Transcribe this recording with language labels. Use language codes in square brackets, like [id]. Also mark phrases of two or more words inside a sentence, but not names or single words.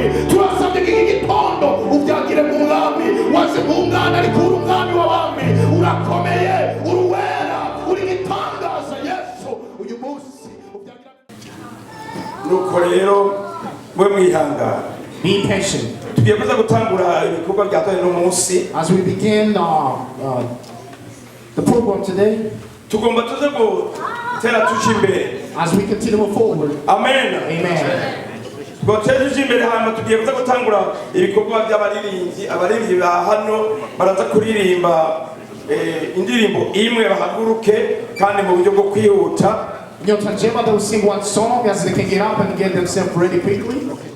[rn] Turasabye iki gitondo ubyagire mu Mwami, waje mu Mwana ariko uri Umwami w'abami, urakomeye, uruwera, uri gitangaza Yesu. Uyu munsi ubyagira nuko rero mwe mwihangana. [en] Be patient. [rn] Tugiye kuza gutangura ibikorwa bya no munsi. [en] As we begin the program today, [rn] tugomba tuze gutera tuje imbere. [en] As we continue forward. Amen. Amen. [rn] Tuje imbere hano tugiye kuza gutangura ibikorwa by'abaririmbyi. Abaririmbyi ba hano baraza kuririmba indirimbo imwe bahaguruke kandi mu buryo bwo kwihuta. [sw] Nyota njema, [en] they will sing one song as they can get up and get themselves ready quickly.